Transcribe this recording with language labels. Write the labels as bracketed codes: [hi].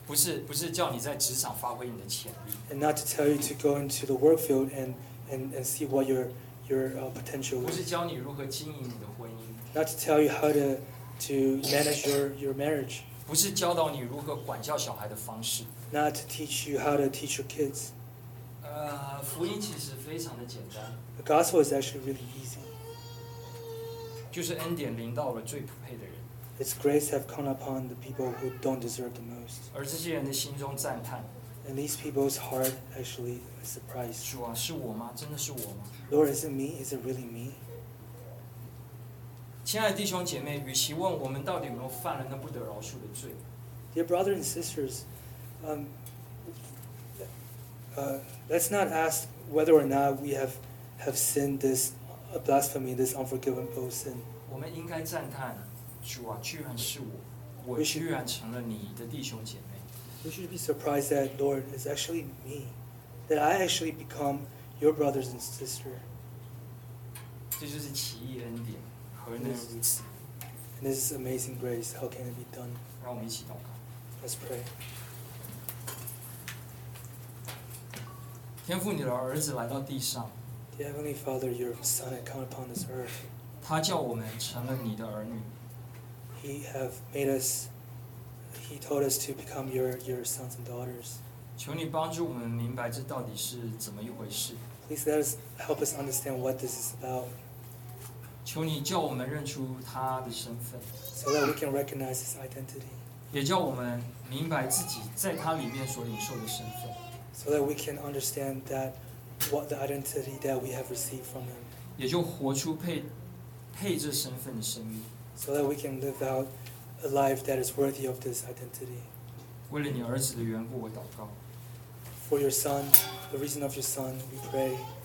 [zh] 不是叫你在职场发挥你的潜力。 [en] And not to tell you to go into the work field and see what your potential is. [zh] 不是教你如何经营你的婚姻。 [en] Not to tell you how to manage your marriage. [zh] 不是教导你如何管教小孩的方式。 [en] Not to teach you how to teach your kids. [zh] 福音其实非常的简单。 [en] The gospel is actually really easy. [zh] 就是恩典临到了最不配的人。 [en] It's grace have come upon the people who don't deserve the most. [zh] 而这些人的心中赞叹。 [en] And these people's heart actually is surprised. [zh] 主啊，是我吗？真的是我吗？ [en] Lord, is it me? Is it really me? [zh] 亲爱的弟兄姐妹，与其问我们到底有没有犯了那不得饶恕的罪。 [en] Dear brothers and sisters, let's not ask whether or not we have sinned this blasphemy, this unforgivable sin. [zh] 我们应该赞叹，主啊，居然是我，我居然成了你的弟兄姐妹。 [en] We should be surprised that, Lord, it's actually me, that I actually become your brothers and sisters. [zh] 这就是奇异恩典，何能如此？ [en] And this is amazing grace. How can it be done? [zh] 让我们一起祷告。 [en] Let's pray. [zh] 天父，你的儿子来到地上。 [en] The Heavenly Father, your Son, has come upon this earth. [zh] 他叫我们成了你的儿女。 [en] He have made us. He told us to become your sons and daughters. [zh] 求你帮助我们明白这到底是怎么一回事。 [en] Please let us help us understand what this is about. [zh] 求你叫我们认出他的身份。 [en] So that we can recognize his identity. [zh] 也叫我们明白自己在他里面所领受的身份。 [en] So that we can understand that what the identity that we have received from him. [zh] 也就活出配这身份的生命。 [en] So that we can live out. A life that is worthy of this identity. [zh] 为了你儿子的缘故，我祷告。 [en] For your son, the reason of your son, we pray.